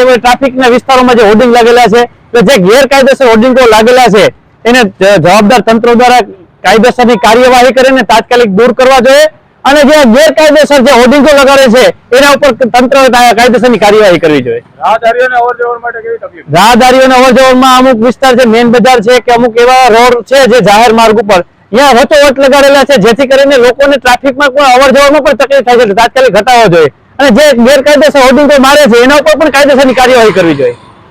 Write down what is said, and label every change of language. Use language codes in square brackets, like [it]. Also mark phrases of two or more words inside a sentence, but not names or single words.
[gu] એવા ટ્રાફિકના વિસ્તારોમાં જે હોર્ડિંગ લાગેલા છે કે જે ગેરકાયદેસર હોર્ડિંગો લાગેલા છે એને જવાબદાર તંત્ર દ્વારા કાયદેસરની કાર્યવાહી કરીને તાત્કાલિક दूर કરવા જોઈએ અને જે ગેરકાયદેસર જે હોર્ડિંગો લગાડે છે એના ઉપર તંત્ર કાયદેસરની કાર્યવાહી કરવી જોઈએ। રાહદારીઓને અવરજવર માટે કેવી તકલીફ? રાહદારીઓને અવરજવરમાં અમુક વિસ્તાર છે, મેઇન બજાર છે કે અમુક એવા રોડ છે જે જાહેર માર્ગ ઉપર યહાં વચોવચ લગાડેલા છે જેથી કરીને લોકોને ટ્રાફિકમાં કોઈ અવરજવરમાં પણ તકલીફ થાય છે। તાત્કાલિક હટાવવા જોઈએ અને જે ગેરકાયદેસર હોર્ડિંગો મારે છે એના ઉપર પણ કાયદેસરની કાર્યવાહી કરવી જોઈએ।